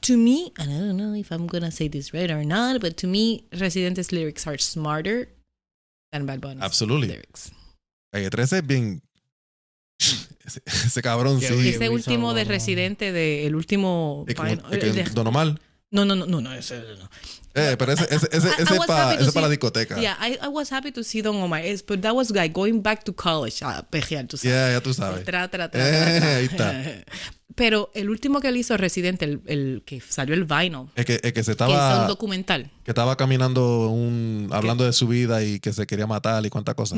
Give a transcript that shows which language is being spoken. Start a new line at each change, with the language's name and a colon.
English: To me, and I don't know if I'm gonna say this right or not, but to me, Residente's lyrics are smarter than Bad Bunny's lyrics.
Spanish: Calle 13 es bien. Ese cabrón, sí. Ese último de Residente, el último. Don Omar. No, ese no. Pero ese es para la discoteca.
English: Yeah, I was happy to see Don Omar, but that was like going back to college.
Spanish: Pejear, tú sabes.
English: Yeah,
Spanish: ya tú sabes. Ahí está. Pero el último que él hizo Residente, el que salió el vinyl. Es que se estaba. Que es un documental. Que estaba caminando hablando de su vida y que se quería matar y cuántas cosas.